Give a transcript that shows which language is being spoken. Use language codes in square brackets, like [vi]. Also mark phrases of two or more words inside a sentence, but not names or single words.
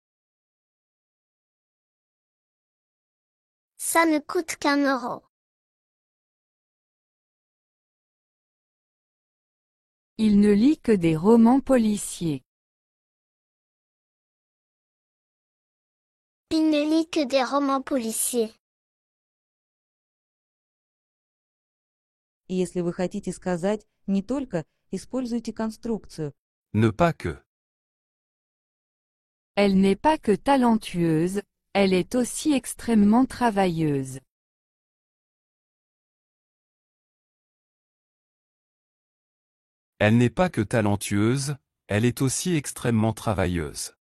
[fr] Ça ne coûte qu'1 euro. Il ne lit que des romans policiers. Il ne lit que des romans policiers. [ru] И если вы хотите сказать «не только», используйте конструкцию. [fr] ne pas que. Elle n'est pas que talentueuse, elle est aussi extrêmement travailleuse. Elle n'est pas que talentueuse, elle est aussi extrêmement travailleuse.